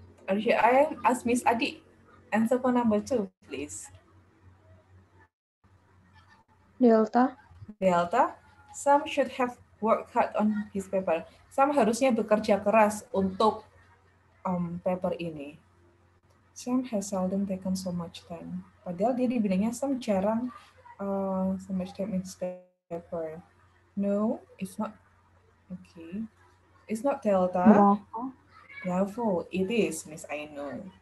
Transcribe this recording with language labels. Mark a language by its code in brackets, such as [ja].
[en] I ask Miss Adi. Answer for number 2, please. Delta. Sam should have worked hard on his paper. [id] Sam harusnya bekerja keras untuk paper ini. [en] Sam has seldom taken so much time. [id] Padahal dia dibilangnya Sam jarang [en] so much time in paper. No, it's not. Okay. It's not Delta. Bravo. It is, Miss I know.